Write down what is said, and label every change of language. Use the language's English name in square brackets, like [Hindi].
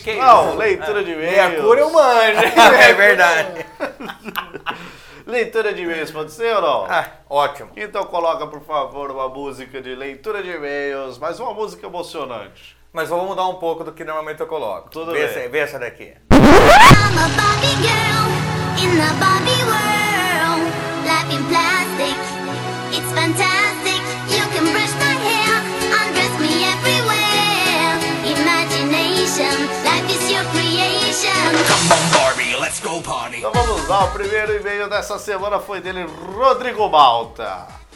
[Portuguese] queijos. Não, leitura de e-mails. Meia cura eu manjo. É verdade. Leitura de e-mails pode ser ou não? Ah, ótimo. Então coloca, por favor, uma música de leitura de e-mails, mas uma música emocionante. Mas vamos mudar um pouco do que normalmente eu coloco. Tudo vê bem. Essa, vê essa daqui. [English] I'm a Barbie girl in the Barbie world. Life in plastic, it's fantastic. You can brush my hair, undress me everywhere. Imagination, life is your creation. Come on, Barbie, let's go party. [Portuguese] Então vamos lá, o primeiro e-mail dessa semana foi dele, Rodrigo Malta.